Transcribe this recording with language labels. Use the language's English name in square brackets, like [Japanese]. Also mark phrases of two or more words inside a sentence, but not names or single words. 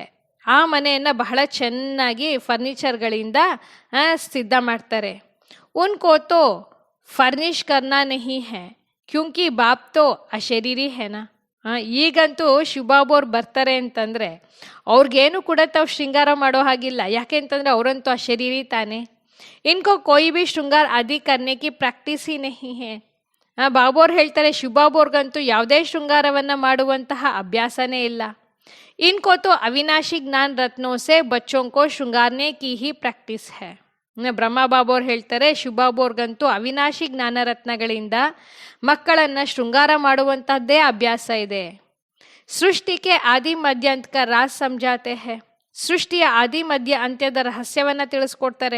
[Kannada] ಆ ಮನೆಯನ್ನು ಬಹಳ ಚೆನ್ನಾಗಿ ಫರ್ನಿಚರ್ಗಳಿಂದ ಸಿದ್ಧ ಮಾಡ್ತಾರೆ. [Hindi] उनको तो फर्निश करना नहीं है क्योंकि बाप तो अशरीरी है ना. [Kannada] ಈಗಂತೂ ಶುಭಾಬೋರ್ ಬರ್ತಾರೆ ಅಂತಂದರೆ ಅವ್ರಿಗೇನು ಕೂಡ ತಾವು ಶೃಂಗಾರ ಮಾಡೋ ಹಾಗಿಲ್ಲ. ಯಾಕೆಂತಂದರೆ ಅವರಂತೂ ಆ ಶರೀರಿ ತಾನೆ. [Hindi] ಇನ್ಕೋ कोई भी श्रृंगार आदि करने की प्रैक्टिस ही नहीं है. [Kannada] ಬಾಬೋರ್ ಹೇಳ್ತಾರೆ ಶುಭಾಬೋರ್ಗಂತೂ ಯಾವುದೇ ಶೃಂಗಾರವನ್ನು ಮಾಡುವಂತಹ ಅಭ್ಯಾಸನೇ ಇಲ್ಲ. [Hindi] इनको तो अविनाशी ज्ञान रत्नों से बच्चों को श्रृंगारने की ही प्रैक्टिस है. [Kannada] ಬ್ರಹ್ಮ ಬಾಬೋರ್ ಹೇಳ್ತಾರೆ ಶುಭಾಬೋರ್ಗಂತೂ ಅವಿನಾಶಿ ಜ್ಞಾನರತ್ನಗಳಿಂದ ಮಕ್ಕಳನ್ನು ಶೃಂಗಾರ ಮಾಡುವಂತಹದ್ದೇ ಅಭ್ಯಾಸ ಇದೆ. [Hindi] सृष्टि के आदि मध्य अंत राज़ समझाते हैं. [Kannada] ಸೃಷ್ಟಿಯ ಆದಿ ಮಧ್ಯ ಅಂತ್ಯದ ರಹಸ್ಯವನ್ನು ತಿಳಿಸ್ಕೊಡ್ತಾರೆ.